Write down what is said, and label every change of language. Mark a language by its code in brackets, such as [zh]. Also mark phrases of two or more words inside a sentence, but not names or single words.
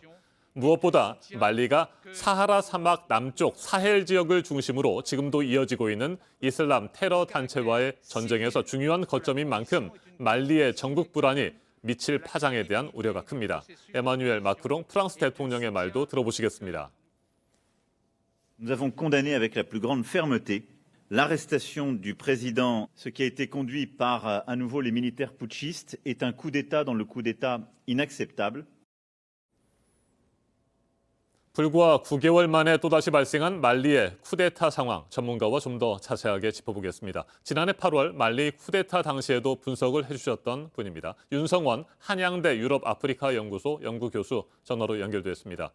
[ko] 무엇보다 말리가 사하라 사막 남쪽 사헬 지역을 중심으로 지금도 이어지고 있는 이슬람 테러 단체와의 전쟁에서 중요한 거점인 만큼 말리의 전국 불안이 미칠 파장에 대한 우려가 큽니다. 에마뉴엘 마크롱 프랑스 대통령의 말도 들어보시겠습니다. [fr] Nous avons condamné avec la plus grande fermeté l'arrestation du président. Ce qui a été conduit par à nouveau les militaires putschistes est un coup d'État dans le coup d'État inacceptable. [ko] 불과 9개월 만에 또다시 발생한 말리의 쿠데타 상황, 전문가와 좀 더 자세하게 짚어보겠습니다. 지난해 8월 말리 쿠데타 당시에도 분석을 해주셨던 분입니다. 윤성원 한양대 유럽 아프리카 연구소 연구교수 전화로 연결됐습니다.